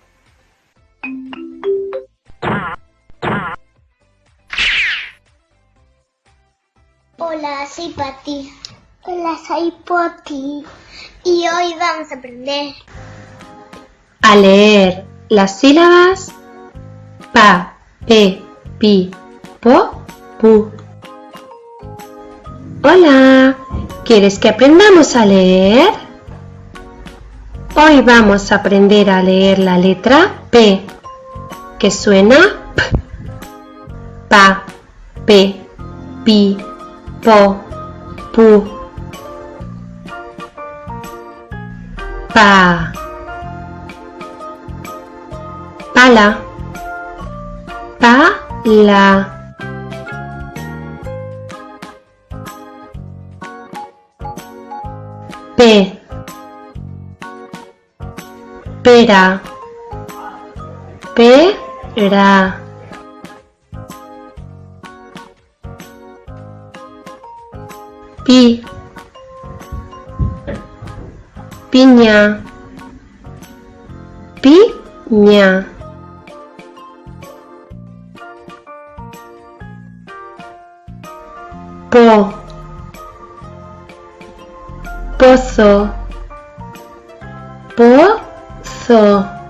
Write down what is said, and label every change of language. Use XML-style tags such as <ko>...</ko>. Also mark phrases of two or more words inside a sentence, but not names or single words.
<es>Hola, soy Pati. Hola, soy Poti. Y hoy vamos a aprender a leer las sílabas pa, pe, pi, po, pu. Hola, ¿quieres que aprendamos a leer? Hoy vamos a aprender a leer la letra P, que suena P, pa, pe, pi, po, pu. Pa, pala, pala. P, pera, pera. Pi, piña, piña. Po, pozo, pozo.</es>